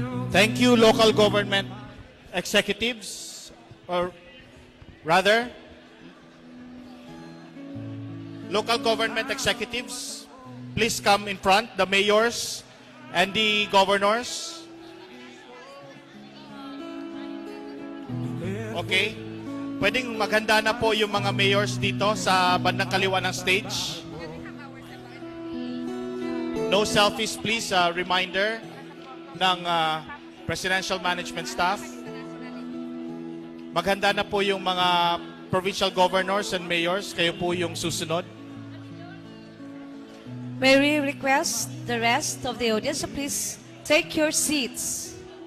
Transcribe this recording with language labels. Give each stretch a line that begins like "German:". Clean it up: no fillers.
English: Thank you, local government executives, or rather, local government executives, please come in front, the mayors and the governors. Okay.
Filipino: Pwedeng maghanda na po yung mga mayors dito sa bandang kaliwa ng stage.
English: No selfies, please. Reminder ng presidential management staff.
Filipino: Maghanda na po yung mga provincial governors and mayors. Kayo po yung susunod.
English: May we request the rest of the audience to please take your seats.